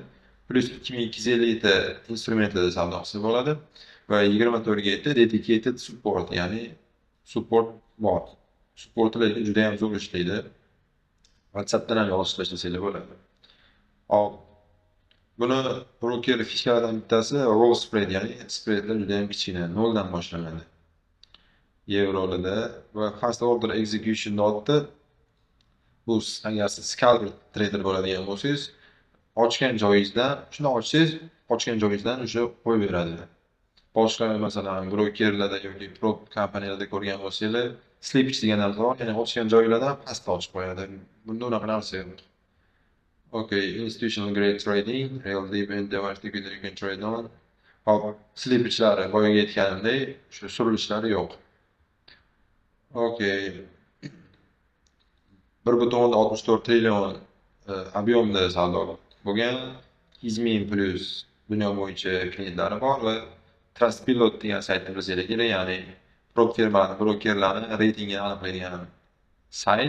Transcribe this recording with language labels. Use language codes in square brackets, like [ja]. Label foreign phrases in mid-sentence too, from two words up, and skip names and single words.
[uz] Plus 2250 ta instrumentlarda savdo qilsa bo'ladi va 24 ga [en] dedicated support, [uz] ya'ni support bor. Supportlar juda ham zo'r ishlaydi. WhatsAppdan ham yozib tashlasangiz bo'ladi. Hop. Buni broker fishkalaridan bittasi [en] raw spread, [uz] ya'ni spreadlar juda ham kichkina, 0 dan boshlanadi. Yevrolarda va [en] fast order execution [uz] dotda bu agar siz [en] scalper trader [uz] bo'ladigan bo'lsangiz, ochgan joyingizdan, shuni ochgan joyingizdan o'sha qo'yib beradi. Boshqa masalan brokerlarda yoki prop kompaniyalarda ko'rgan bo'lsanglar, slippage degan narsa bor, ya'ni ochgan joylardan pastga ochib qo'yadi. Bunda unaqa narsa yo'q. [en] Okay, institutional grade trading, real deep and diversity you can trade on. [uz] Hop, slippagelari boyaga aytganimdek, shu surilishlari yo'q. Okay. 1.64 trillion объемda savdo bo'lgan, 100 ming plus dunyo bo'yicha klientlari bor va Trustpilot degan saytni bilsangiz kerak, ya'ni brokerlarni reytingini aniqlaydigan sayt.